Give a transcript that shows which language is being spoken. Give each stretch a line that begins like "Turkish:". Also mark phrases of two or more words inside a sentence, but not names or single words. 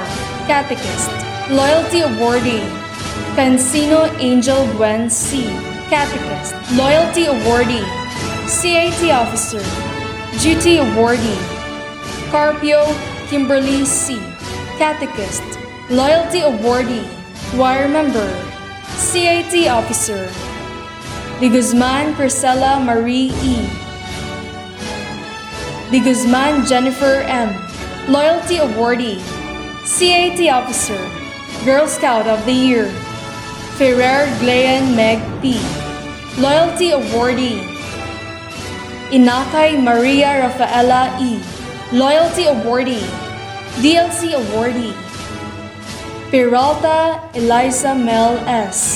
English: Catechist, Loyalty Awardee, Cancino Angel Gwen C. Catechist, Loyalty Awardee, CAT Officer, Duty Awardee, Carpio Kimberly C. Catechist, Loyalty Awardee, Choir Member, CAT Officer, De Guzman Priscilla Marie E. De Guzman Jennifer M. Loyalty Awardee, CAT Officer, Girl Scout of the Year, Ferrer Glayan Meg P. Loyalty Awardee, Inakay Maria Rafaela E. Loyalty Awardee, DLC Awardee, Peralta Eliza Mel S.